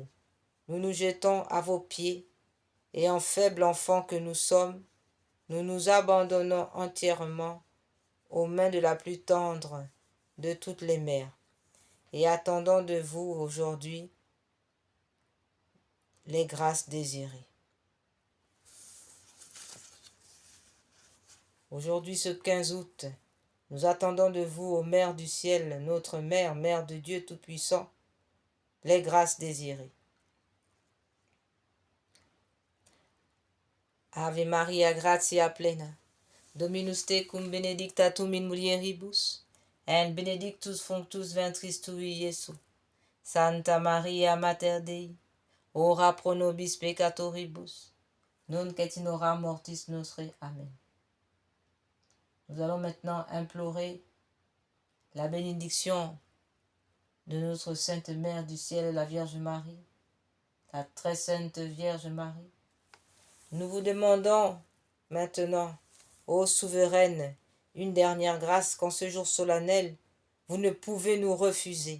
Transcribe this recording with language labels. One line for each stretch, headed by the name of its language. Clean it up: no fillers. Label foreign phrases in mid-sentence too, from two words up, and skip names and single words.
French: Nous nous jetons à vos pieds et en faible enfant que nous sommes, nous nous abandonnons entièrement aux mains de la plus tendre de toutes les mères et attendons de vous aujourd'hui les grâces désirées. Aujourd'hui, ce 15 août, nous attendons de vous, ô Mère du ciel, notre Mère, Mère de Dieu Tout-Puissant, les grâces désirées.
Latin: Ave Maria, gratia plena, Dominus tecum benedicta tu in mulieribus, et benedictus fructus ventris tui, Iesus. Santa Maria, Mater Dei, ora pro nobis peccatoribus, nunc et in hora mortis nostre. Amen.
French: Nous allons maintenant implorer la bénédiction de notre Sainte Mère du ciel, la Vierge Marie, la très sainte Vierge Marie. Nous vous demandons maintenant, ô souveraine, une dernière grâce qu'en ce jour solennel, vous ne pouvez nous refuser.